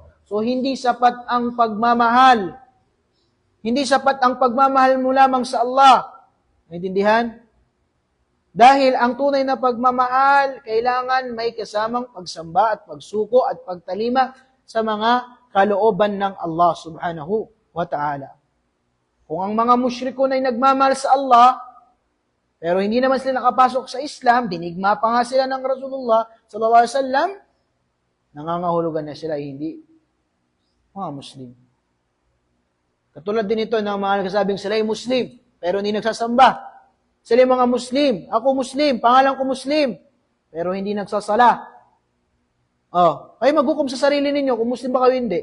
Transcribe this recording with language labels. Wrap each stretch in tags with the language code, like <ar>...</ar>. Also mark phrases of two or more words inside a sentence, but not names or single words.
<tl>So, hindi sapat ang pagmamahal. Hindi sapat ang pagmamahal mo lamang sa Allah. Naintindihan? Dahil ang tunay na pagmamahal, kailangan may kasamang pagsamba at pagsuko at pagtalima sa mga kalooban ng Allah</tl> <ar>سبحانه وتعالى.</ar> <tl>Kung ang mga musyrikun ay nagmamahal sa Allah, pero hindi naman sila nakapasok sa Islam, dinigma pa nga sila ng Rasulullah</tl> <ar>صلى الله عليه وسلم,</ar> <tl>nangangahulugan na sila hindi mga Muslim. Katulad din ito ng mga nagsasabing sila ay Muslim, pero hindi nagsasamba. Sila ay mga Muslim. Ako Muslim, pangalan ko Muslim, pero hindi nagsasala. Kayo maghukom sa sarili ninyo kung Muslim ba kayo hindi.</tl>